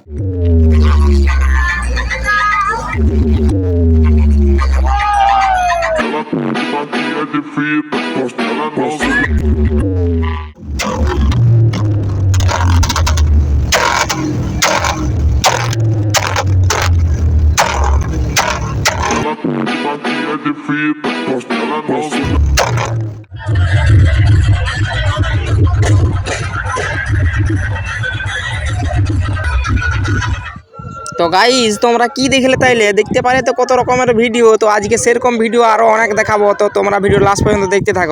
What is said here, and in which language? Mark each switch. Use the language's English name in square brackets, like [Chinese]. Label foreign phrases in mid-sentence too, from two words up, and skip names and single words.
[Portuguese] Ela tá de marquinha de fita, ela não suga. De fita, ela não suga. [Bangla] তো গাইস তোমরা কি দেখলে তাইলে দেখতে পারে তো কত রকমের ভিডিও। তো আজকে সেরকম ভিডিও আরও অনেক দেখাবো, তো তোমরা ভিডিও লাস্ট পর্যন্ত দেখতে থাকো।